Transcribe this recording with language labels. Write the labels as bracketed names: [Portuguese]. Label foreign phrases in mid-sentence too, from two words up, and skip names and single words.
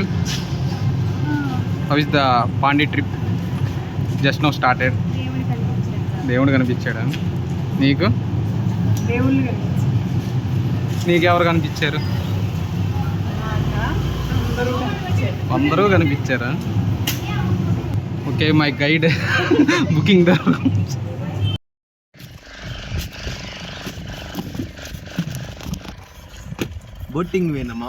[English] How is the Pandi trip? Just now started. [Telugu] దేవుడు కనిపించాడా నీకు? దేవుళ్ళు కనిపించారు. నీకు ఎవరు కనిపించారు? అందరూ కనిపించారా? [English] okay, my guide booking ద [Tamil] போட்டிங் வேணுமா?